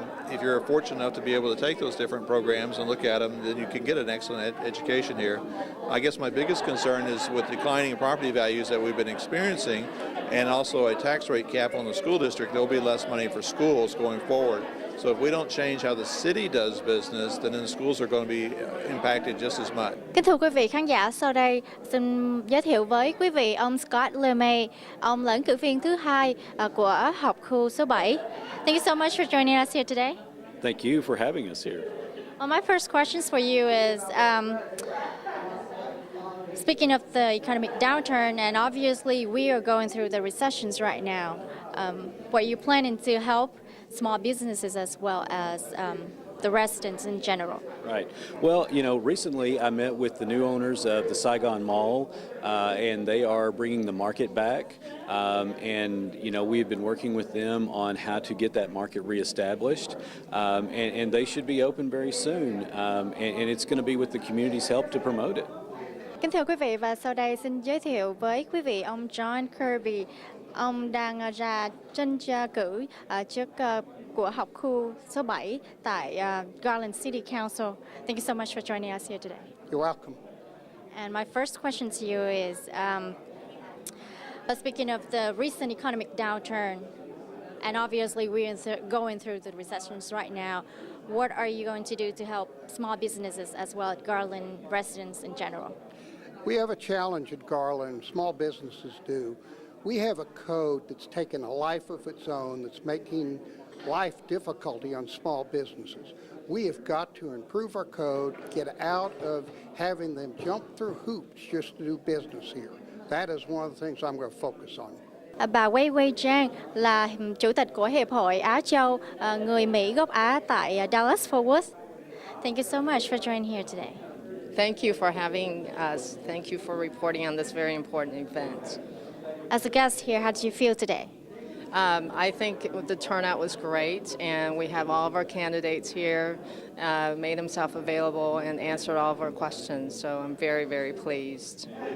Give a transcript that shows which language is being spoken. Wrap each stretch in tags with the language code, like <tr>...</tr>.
<en>If you're fortunate enough to be able to take those different programs and look at them, then you can get an excellent education here. I guess my biggest concern is with declining property values that we've been experiencing, and also a tax rate cap on the school district, there'll be less money for schools going forward. So if we don't change how the city does business, then the schools are going to be impacted just as much.</en> <vi>Kính thưa quý vị khán giả, sau đây xin giới thiệu với quý vị ông Scott LeMay, ông là ứng cử viên thứ hai của học khu số 7.</vi> <en>Thank you so much for joining us here today. Thank you for having us here. Well, my first questions for you is, speaking of the economic downturn, and obviously we are going through the recessions right now, what are you planning to help small businesses as well as the residents in general? Right. Well, recently I met with the new owners of the Saigon Mall, and they are bringing the market back. And we've been working with them on how to get that market reestablished, and they should be open very soon. And it's going to be with the community's help to promote it.</en> <vi>Kính thưa quý vị, và sau đây xin giới thiệu với quý vị ông John Kirby. Ông đang ra tranh cử trước của học khu số 7 tại Garland City Council.</vi> <en>Thank you so much for joining us here today. You're welcome. And my first question to you is, speaking of the recent economic downturn, and obviously we're going through the recessions right now, what are you going to do to help small businesses as well as Garland residents in general? We have a challenge at Garland, small businesses do. We have a code that's taken a life of its own, that's making life difficulty on small businesses. We have got to improve our code, get out of having them jump through hoops just to do business here. That is one of the things I'm going to focus on.</en> <vi>Bà Wei Wei Zhang là chủ tịch của Hiệp hội Á Châu, người Mỹ gốc Á tại Dallas-Fort Worth.</vi> <en>Thank you so much for joining here today. Thank you for having us. Thank you for reporting on this very important event. As a guest here, how did you feel today? I think the turnout was great, and we have all of our candidates here, made themselves available and answered all of our questions, so I'm very, very pleased.</en>